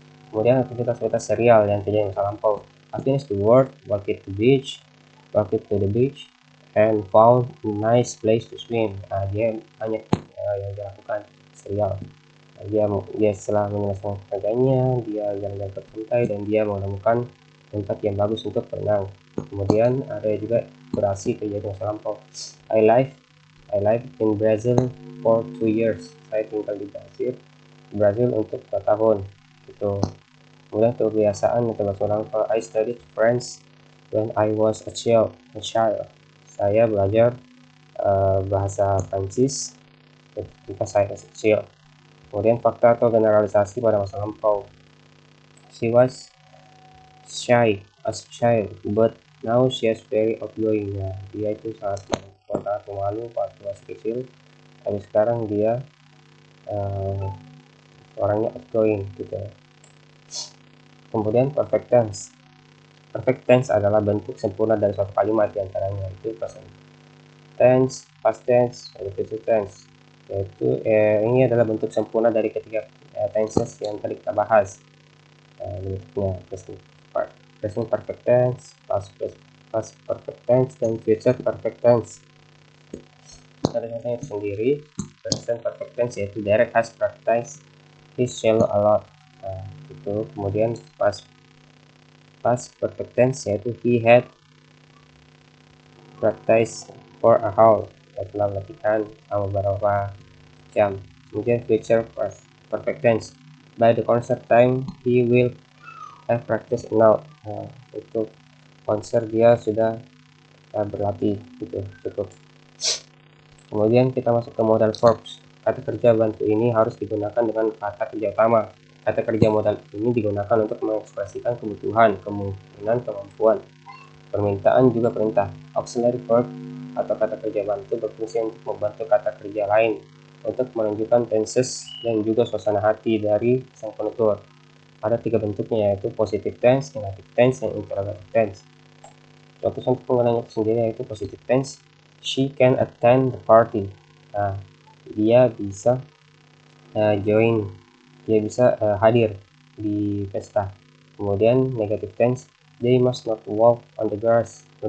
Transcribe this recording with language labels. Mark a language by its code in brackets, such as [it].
[id] Kemudian aktivitas serial yang terjadi di masa lampau, [en] I finished the work, walked to the beach, and found a nice place to swim. [id] Dia banyak yang dilakukan serial. Dia setelah menyelesaikan pekerjaannya, dia jalan-jalan ke pantai dan dia menemukan tempat yang bagus untuk berenang. Kemudian ada juga durasi terjadi di masa lampau. [en] I live in Brazil for 2 years. [id] Saya tinggal di Brazil untuk 2 tahun. Gitu. Kemudian kebiasaan untuk bahasa lampau. [en] I studied French when I was a child. [id] Saya belajar bahasa Prancis ketika saya kecil. Kemudian fakta atau generalisasi pada masa lampau. [en] She was shy as a child, but now she is very outgoing. [id] Ya, dia itu sangat pemalu waktu masih kecil, tapi sekarang dia orangnya outgoing gitu. Kemudian perfect tense. Perfect tense adalah bentuk sempurna dari suatu kalimat, diantaranya itu present tense, past tense, dan future tense. Yaitu ini adalah bentuk sempurna dari ketiga tenses yang tadi kita bahas. Bentuknya present perfect tense, past perfect tense, dan future perfect tense. Ada contohnya sendiri. [en] Present perfect tense [id] yaitu [en] Derek has practiced his cello a lot. [id] Itu. Kemudian [en] past perfect tense yaitu he had practiced for a hour, [id] telah latihan selama beberapa jam. Kemudian [en] future perfect tense, by the concert time he will have practice now. [id] Untuk konser dia sudah berlatih gitu, cukup. Kemudian kita masuk ke modal verbs. Kata kerja bantu ini harus digunakan dengan kata kerja utama. Kata kerja modal ini digunakan untuk mengekspresikan kebutuhan, kemungkinan, kemampuan. Permintaan juga perintah. Auxiliary verb atau kata kerja bantu berfungsi untuk membantu kata kerja lain untuk menunjukkan tenses dan juga suasana hati dari sang penutur. Ada 3 bentuknya yaitu positive tense, negative tense, dan interrogative tense. Contoh penggunaannya sendiri yaitu positive tense. [en] She can attend the party. [id] Dia bisa dia bisa hadir di pesta. Kemudian [en] negative tense, they must not walk on the grass.